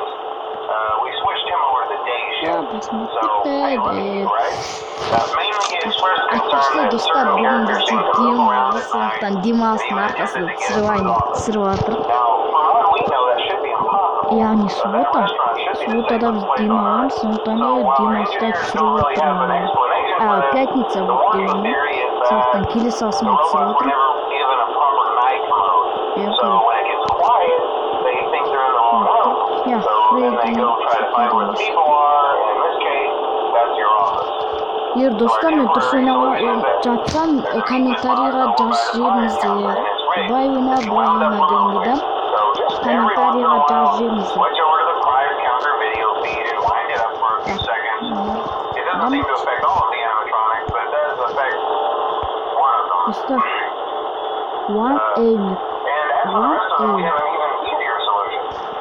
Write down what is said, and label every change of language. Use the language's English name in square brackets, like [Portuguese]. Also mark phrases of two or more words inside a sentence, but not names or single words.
[English] We switched him over to the day shift. So, hey, lucky, right? Mainly he expressed concern that certain characters seem to move around at night and even visit his office. Now, from what we know, that should be impossible. [Kazakh] Яғни [English] That restaurant should be the [Kazakh] субботада біз демаламыз, сондықтан демалыста түсіріп отырмын. Пятница болып деймін. Сондықтан келе салысымен түсіріп отырмын. [English] So when it gets quiet, they think they're in the wrong room. So then they go try to find where the people are, and in this case, that's your office. [Kazakh] Егер достар мен дұрыс ойнап жатсам, комментарийға жазып жіберіңіздер. Былай ойна дегенде да комментарийға жазып жіберіңіздер. [English] Switch over to the prior counter video feed and wind it up for a few seconds. It doesn't seem to affect all of the animatronics, but it does affect one of them. Достар, one aim. And as for the rest of them, we have an even easier solution.